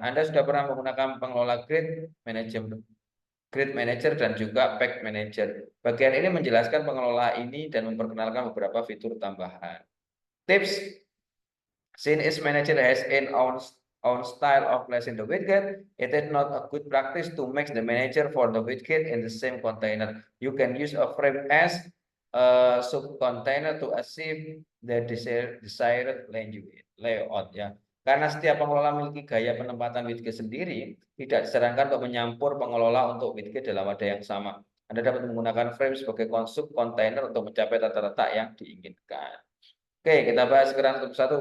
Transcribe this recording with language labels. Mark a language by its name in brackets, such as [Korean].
[Indonesian] Anda sudah pernah menggunakan pengelola grid manager dan juga pack manager. Bagian ini menjelaskan pengelola ini dan memperkenalkan beberapa fitur tambahan. [English] Tips: since each manager has its own style of placing the widget, it is not a good practice to mix the manager for the widget in the same container. You can use a frame as a subcontainer to achieve the desired layout ya. [Indonesian] Karena setiap pengelola memiliki gaya penempatan widget sendiri, tidak disarankan untuk menyampur pengelola untuk widget dalam wadah yang sama. Anda dapat menggunakan frame sebagai kontainer untuk mencapai tata letak yang diinginkan. Oke, kita bahas sekarang satu.